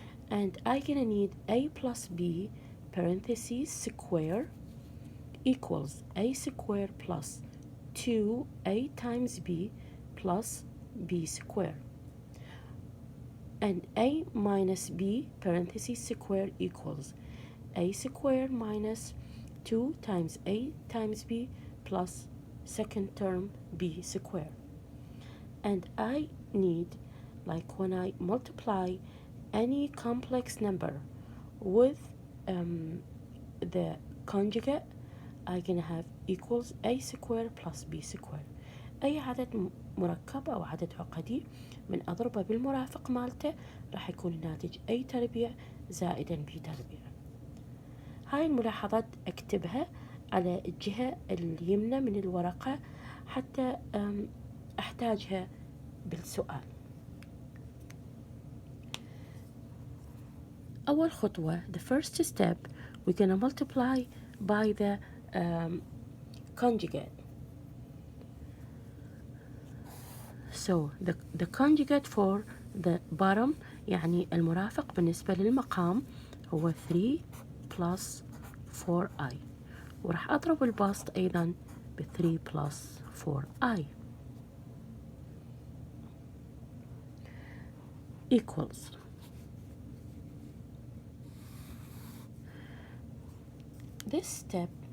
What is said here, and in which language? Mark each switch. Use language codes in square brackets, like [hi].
[en] and I'm gonna need a plus b parentheses square equals a square plus 2a times b plus b square, and a minus b parentheses square equals a square minus 2 times a times b plus second term b square. And I need, like when I multiply any complex number with the conjugate, I'm gonna have equals a square plus b square. [ar] أي عدد مركب أو عدد عقدي من أضربه بالمرافق مالته راح يكون الناتج a تربيع زائدا b تربيع. هاي الملاحظات أكتبها على الجهة اليمنى من الورقة حتى أحتاجها بالسؤال. أول خطوة, [en] the first step, we're gonna multiply by the conjugate. So the conjugate for the bottom [ar] يعني المرافق بالنسبة للمقام هو [en] 3 plus 4i، [ar] وراح أضرب البسط أيضا ب [en] 3 plus 4i equals this step.